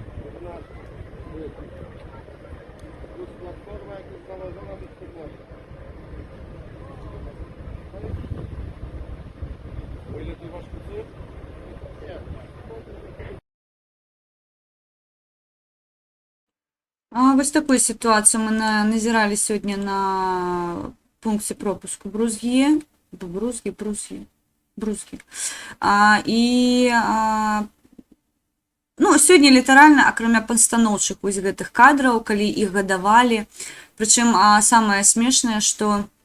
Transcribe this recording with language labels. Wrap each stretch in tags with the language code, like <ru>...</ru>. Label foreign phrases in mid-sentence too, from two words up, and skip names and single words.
<pl>Plus platforma, jak jest założona, to 14. O ile ty masz kucy? Nie.</pl> <be>Вось такую сітуацыю мы назіралі сёння на пункце пропуску Брузгі. Ну, сёння літаральна, акрамя пастаноўчых вось гэтых кадраў, калі іх гадавалі, прычым самае смешнае, што</be>